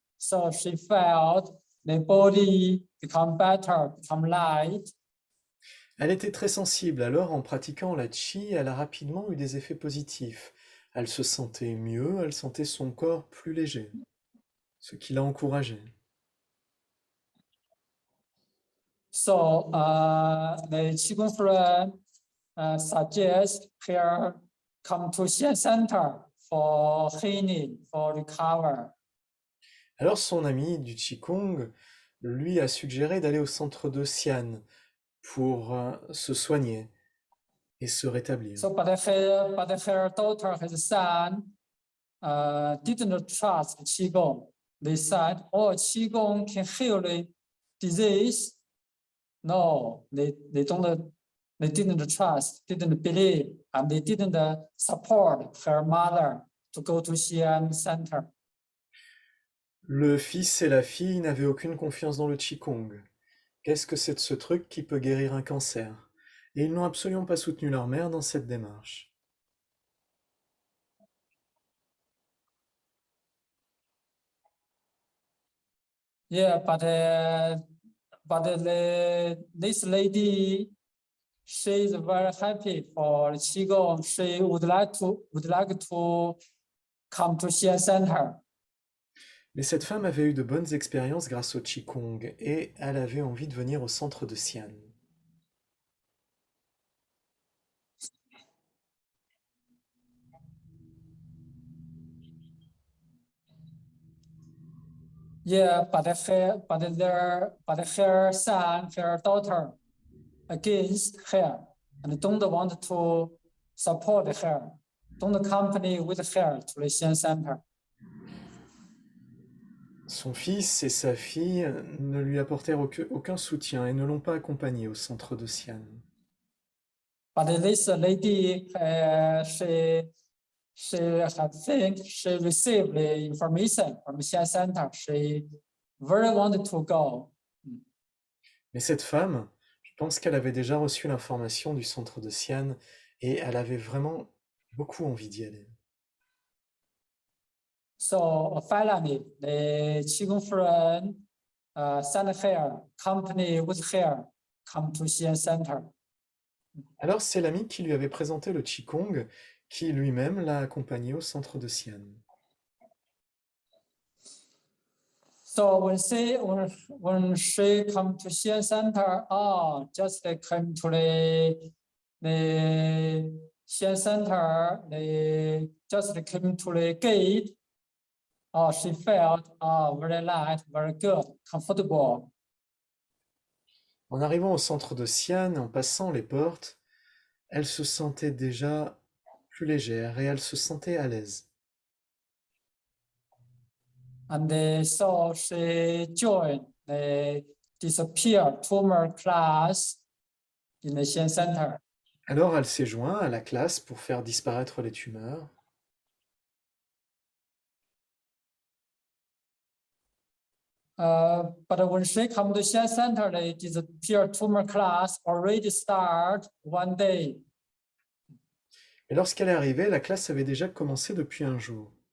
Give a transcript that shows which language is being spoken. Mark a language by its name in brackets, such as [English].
[English] So she felt the body become better, become light. [French] Elle était très sensible, alors en pratiquant la Qi, elle a rapidement eu des effets positifs. Elle se sentait mieux, elle sentait son corps plus léger, ce qui l'a encouragée. [English] So the Qigong friend suggests her come to Xian Center for healing, for recover. [French] Alors son ami du Qigong lui a suggéré d'aller au centre de Xian pour se soigner et se rétablir. [English] So, but her daughter, his son, didn't trust Qigong. They said, "Oh, Qigong can heal the disease." No, they didn't trust, didn't believe, and they didn't support her mother to go to Xian Center. [French] Le fils et la fille n'avaient aucune confiance dans le Qigong. Qu'est-ce que c'est de ce truc qui peut guérir un cancer? Et ils n'ont absolument pas soutenu leur mère dans cette démarche. [English] Yeah, but this lady, she is very happy for Qigong. She would like to come to Xian Center. [French] Mais cette femme avait eu de bonnes expériences grâce au Qigong et elle avait envie de venir au centre de Xian. [English] Yeah, but her son, her daughter, against her, and don't want to support her, don't accompany with her to the Xian Center. [French] Son fils et sa fille ne lui apportèrent aucun soutien et ne l'ont pas accompagné au centre de Xian. [English] But this lady, she received the information from the Xian Center. She very wanted to go. [French] Mais cette femme, je pense qu'elle avait déjà reçu l'information du centre de Xian et elle avait vraiment beaucoup envie d'y aller. [English] So finally, the Qigong friend sent her company with her come to Xi'an Center. [French] Alors c'est l'ami qui lui avait présenté le Qigong qui lui-même l'a accompagné au centre de Xi'an. [English] So when she come to Xi'an Center, just came to the Xi'an Center, they just came to the gate. She felt very light, very good, comfortable. [French] En arrivant au centre de Xi'an, en passant les portes, elle se sentait déjà plus légère et elle se sentait à l'aise. [English] And so she joined the disappear tumor class in the Xi'an Center. [French] Alors elle s'est jointe à la classe pour faire disparaître les tumeurs. [English] But when she come to Xi'an Center, the disappear tumor class already start one day. [French] Et lorsqu'elle est arrivée, la classe avait déjà commencé depuis un jour.